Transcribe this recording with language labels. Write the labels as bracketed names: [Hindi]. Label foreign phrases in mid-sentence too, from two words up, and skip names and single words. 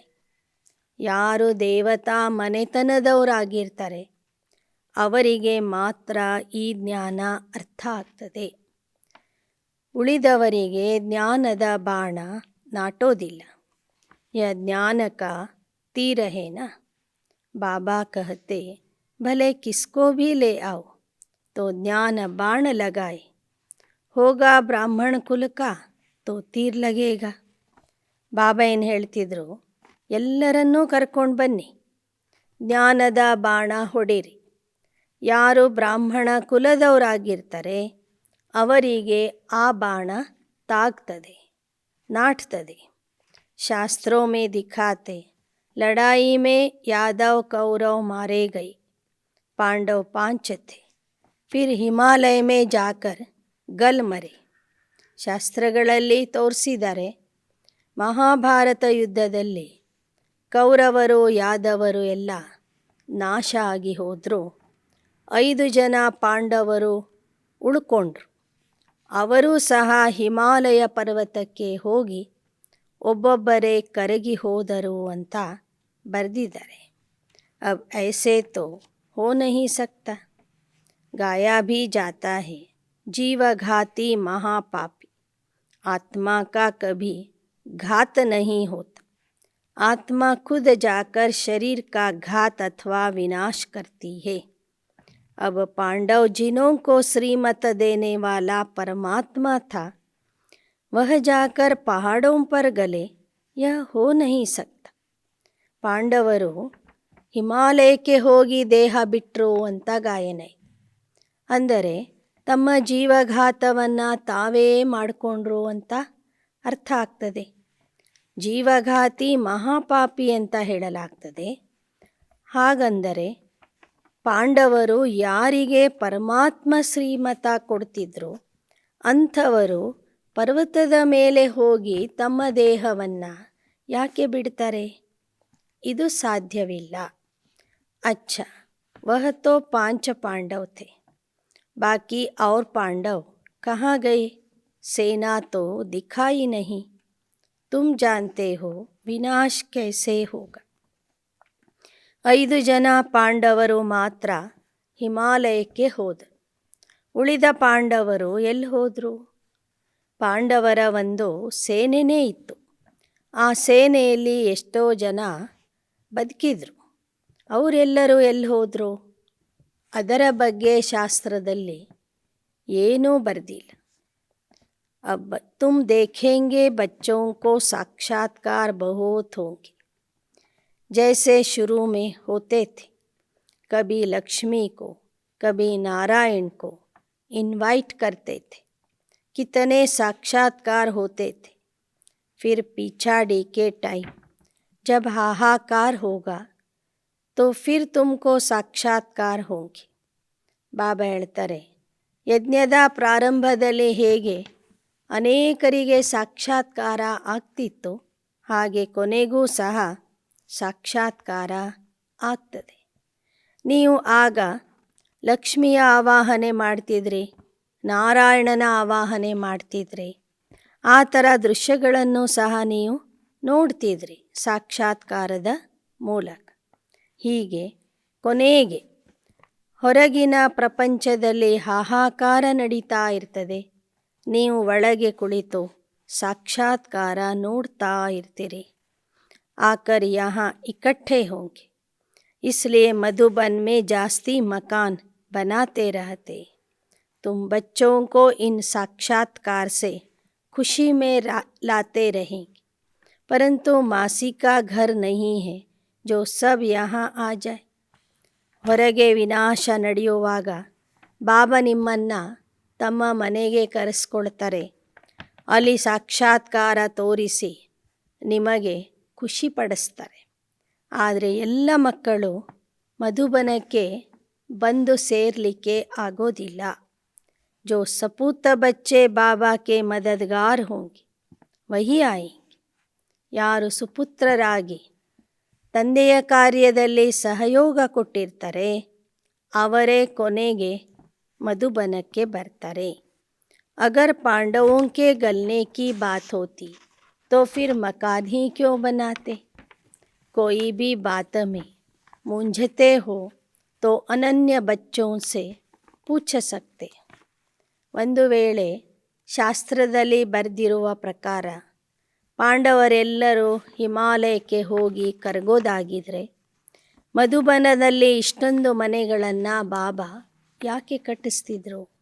[Kannada] ಯಾರು ದೇವತಾ ಮನೆತನದವರಾಗಿರ್ತಾರೆ ಅವರಿಗೆ ಮಾತ್ರ ಈ ಜ್ಞಾನ ಅರ್ಥ ಆಗ್ತದೆ. ಉಳಿದವರಿಗೆ ಜ್ಞಾನದ ಬಾಣ ನಾಟೋದಿಲ್ಲ. [Hindi] ये ज्ञान का तीर है ना. बाबा कहते भले किसको भी ले आओ तो ज्ञान बाण लगाए. होगा ब्राह्मण कुल का तो तीर लगेगा. [Kannada] ಬಾಬಾ ಏನು ಹೇಳ್ತಿದ್ರು, ಎಲ್ಲರನ್ನೂ ಕರ್ಕೊಂಡು ಬನ್ನಿ, ಜ್ಞಾನದ ಬಾಣ ಹೊಡಿರಿ. ಯಾರು ಬ್ರಾಹ್ಮಣ ಕುಲದವರಾಗಿರ್ತಾರೆ ಅವರಿಗೆ ಆ ಬಾಣ ತಾಗ್ತದೆ, ನಾಟ್ತದೆ. ಶಾಸ್ತ್ರೋं में दिखाते लड़ाई में यादव कौरव मारे गए, पांडव 5 थे, फिर हिमालय में जाकर गल मरे. ಶಾಸ್ತ್ರಗಳಲ್ಲಿ ತೋರಿಸಿದ್ದಾರೆ, ಮಹಾಭಾರತ ಯುದ್ಧದಲ್ಲಿ ಕೌರವರು ಯಾದವರು ಎಲ್ಲ ನಾಶ ಆಗಿ ಹೋದರು. 5 ಜನ ಪಾಂಡವರು ಉಳ್ಕೊಂಡ್ರು. ಅವರೂ ಸಹ ಹಿಮಾಲಯ ಪರ್ವತಕ್ಕೆ ಹೋಗಿ ಒಬ್ಬೊಬ್ಬರೇ ಕರಗಿ ಹೋದರು ಅಂತ ಬರೆದಿದ್ದಾರೆ. [Hindi] अब ऐसे तो हो नहीं सकता. गाया भी जाता है, जीवघाती महापापी। आत्मा का कभी घात नहीं होता। आत्मा खुद जाकर शरीर का घात अथवा विनाश करती है। अब पांडव जिन्हों को श्रीमत देने वाला परमात्मा था, वह जाकर पहाड़ों पर गले, यह हो नहीं सकता. [Kannada] ಪಾಂಡವರು ಹಿಮಾಲಯಕ್ಕೆ ಹೋಗಿ ದೇಹ ಬಿಟ್ಟರು ಅಂತ ಗಾಯನ. ಅಂದರೆ ತಮ್ಮ ಜೀವಘಾತವನ್ನು ತಾವೇ ಮಾಡಿಕೊಂಡ್ರು ಅಂತ ಅರ್ಥ ಆಗ್ತದೆ. ಜೀವಘಾತಿ ಮಹಾಪಾಪಿ ಅಂತ ಹೇಳಲಾಗ್ತದೆ. ಹಾಗಂದರೆ ಪಾಂಡವರು ಯಾರಿಗೆ ಪರಮಾತ್ಮ ಶ್ರೀಮತ ಕೊಡ್ತಿದ್ರು ಅಂಥವರು ಪರ್ವತದ ಮೇಲೆ ಹೋಗಿ ತಮ್ಮ ದೇಹವನ್ನು ಯಾಕೆ ಬಿಡ್ತಾರೆ? ಇದು ಸಾಧ್ಯವಿಲ್ಲ. [Hindi] अच्छा, वह तो 5 पांडव थे, बाकी और पांडव कहाँ गए? सेना तो दिखाई नहीं. तुम जानते हो विनाश कैसे होगा. [Kannada] 5 ಜನ ಪಾಂಡವರು ಮಾತ್ರ ಹಿಮಾಲಯಕ್ಕೆ ಹೋದರು. ಉಳಿದ ಪಾಂಡವರು ಎಲ್ಲಿ ಹೋದರು? ಪಾಂಡವರ ಒಂದು ಸೇನೆಯೇ ಇತ್ತು. ಆ ಸೇನೆಯಲ್ಲಿ ಎಷ್ಟೋ ಜನ ಬದುಕಿದ್ರು. ಅವರೆಲ್ಲರೂ ಎಲ್ಲಿ ಹೋದರು? ಅದರ ಬಗ್ಗೆ ಶಾಸ್ತ್ರದಲ್ಲಿ ಏನೂ ಬರೆದಿಲ್ಲ. [Hindi] अब तुम देखेंगे बच्चों को साक्षात्कार बहुत होंगे, जैसे शुरू में होते थे. कभी लक्ष्मी को, कभी नारायण को इनवाइट करते थे. कितने साक्षात्कार होते थे. फिर पिछाड़ी के टाइम जब हाहाकार होगा तो फिर तुमको साक्षात्कार होंगे. [Kannada] ಬಾಬಾ ಹೇಳ್ತಾರೆ, ಯಜ್ಞದ ಪ್ರಾರಂಭದಲ್ಲಿ ಹೇಗೆ ಅನೇಕರಿಗೆ ಸಾಕ್ಷಾತ್ಕಾರ ಆಗ್ತಿತ್ತು, ಹಾಗೆ ಕೊನೆಗೂ ಸಹ ಸಾಕ್ಷಾತ್ಕಾರ ಆಗ್ತದೆ. ನೀವು ಆಗ ಲಕ್ಷ್ಮಿಯ ಆವಾಹನೆ ಮಾಡ್ತಿದ್ರಿ, ನಾರಾಯಣನ ಆವಾಹನೆ ಮಾಡ್ತಿದ್ರಿ. ಆ ಥರ ದೃಶ್ಯಗಳನ್ನು ಸಹ ನೀವು ನೋಡ್ತಿದ್ರಿ ಸಾಕ್ಷಾತ್ಕಾರದ ಮೂಲಕ. ಹೀಗೆ ಕೊನೆಗೆ ಹೊರಗಿನ ಪ್ರಪಂಚದಲ್ಲಿ ಹಾಹಾಕಾರ ನಡೀತಾ ಇರ್ತದೆ. ನೀವು ಒಳಗೆ ಕುಳಿತು ಸಾಕ್ಷಾತ್ಕಾರ ನೋಡ್ತಾ ಇರ್ತೀರಿ. [Hindi] आकर यहाँ इकट्ठे होंगे, इसलिए मधुबन में जास्ती मकान बनाते रहते. तुम बच्चों को इन साक्षात्कार से खुशी में लाते रहेंगे, परंतु मासी का घर नहीं है जो सब यहाँ आ जाए. [Kannada] ಹೊರಗೆ ವಿನಾಶ ನಡೆಯುವಾಗ ಬಾಬಾ ನಿಮ್ಮನ್ನು ತಮ್ಮ ಮನೆಗೆ ಕರೆಸ್ಕೊಳ್ತಾರೆ. ಅಲ್ಲಿ ಸಾಕ್ಷಾತ್ಕಾರ ತೋರಿಸಿ ನಿಮಗೆ ಖುಷಿ ಪಡಿಸ್ತಾರೆ. ಆದರೆ ಎಲ್ಲ ಮಕ್ಕಳು ಮಧುಬನಕ್ಕೆ ಬಂದು ಸೇರಲಿಕ್ಕೆ ಆಗೋದಿಲ್ಲ. [Hindi] जो सपूत बच्चे बाबा के मददगार होंगे वही आएंगे. [Kannada] ಯಾರು ಸುಪುತ್ರರಾಗಿ ತಂದೆಯ ಕಾರ್ಯದಲ್ಲಿ ಸಹಯೋಗ ಕೊಟ್ಟಿರ್ತಾರೆ ಅವರೇ ಕೊನೆಗೆ ಮಧುಬನಕ್ಕೆ ಬರ್ತಾರೆ. [Hindi] अगर पांडवों के गलने की बात होती तो फिर मकान ही क्यों बनाते. कोई भी बात में मूंझते हो तो अनन्य बच्चों से पूछ सकते. [Kannada] ಒಂದು ವೇಳೆ ಶಾಸ್ತ್ರದಲ್ಲಿ ಬರೆದಿರುವ ಪ್ರಕಾರ ಪಾಂಡವರೆಲ್ಲರೂ ಹಿಮಾಲಯಕ್ಕೆ ಹೋಗಿ ಕರಗೋದಾಗಿದ್ರೆ ಮಧುಬನದಲ್ಲಿ ಇಷ್ಟೊಂದು ಮನೆಗಳನ್ನು ಬಾಬಾ ಯಾಕೆ ಕಟ್ಟಿಸ್ತಿದ್ರು?